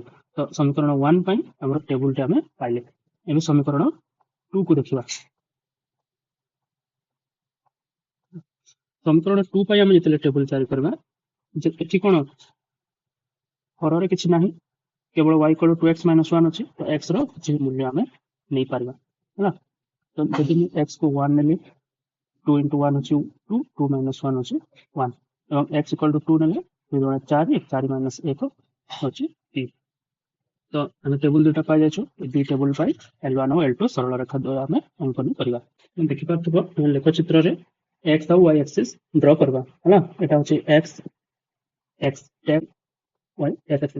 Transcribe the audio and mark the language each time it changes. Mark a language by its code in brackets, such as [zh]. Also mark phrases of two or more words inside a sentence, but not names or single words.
[or] ତ ସମୀକରଣ 1 ପାଇଁ ଆମର ଟେବୁଲଟି ଆମେ ପାଇଲେ। ଏବେ ସମୀକରଣ 2 କୁ ଦେଖିବା। ସମୀକରଣ 2 ପାଇଁ ଆମେ ଯେତେବେଳେ ଟେବୁଲ ତିଆରି କରିବା, ଏଠି କ'ଣ ହରରେ କିଛି ନାହିଁ, କେବଳ [en] y equal to 2x minus 1 [or] ଅଛି। ତ x ର କିଛି ମୂଲ୍ୟ ଆମେ ନେଇପାରିବା ହେଲା। ତ ଯଦି ମୁଁ x କୁ 1 ନେଲି [en] 2 into 1 [or] ହେଉଛି 2, [en] 2 minus 1 [or] ହେଉଛି 1 ଏବଂ [en] x equal to 2 [or] ନେଲେ 2 4, [en] 4 minus 1 [or] ହେଉଛି 3। ତ ଆମେ ଟେବୁଲ ଦୁଇଟା ପାଇଯାଇଛୁ। ଏ ଦୁଇ ଟେବୁଲ ପାଇଁ L1 ଓ L2 ସରଳ ରେଖା ଦ୍ୱୟ ଆମେ ଅଙ୍କନ କରିବା। ଦେଖିପାରୁଥିବ ଲେଖଚିତ୍ରରେ x ଆଉ y [en] axis draw [or] କରିବା ହେଲା। ଏଟା ହେଉଛି x ଟ୍ୟାନ୍ y x ଆକ୍ସିସ୍।